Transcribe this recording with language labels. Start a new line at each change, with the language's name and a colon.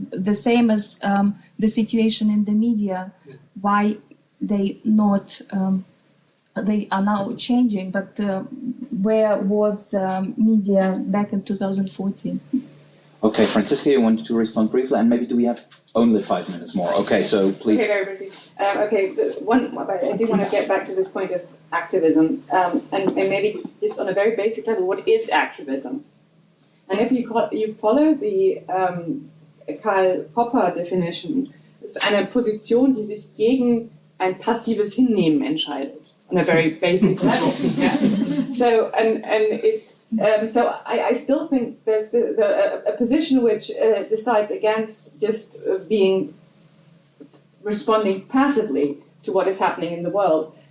English: The same as the situation in the media, why they not they are now changing, but where was media back in 2014? Okay, Franziska, you wanted to respond briefly, and maybe do we have only 5 minutes more? Okay, so please. Okay, very briefly. I do want to get back to this point of activism, and maybe just on a very basic level, what is activism? And if you follow the Karl Popper definition,
German: ist eine Position, die sich gegen ein passives Hinnehmen entscheidet,
English: on a very basic level. Yeah? So, and it's so I still think there's a position which decides against just responding passively to what is happening in the world.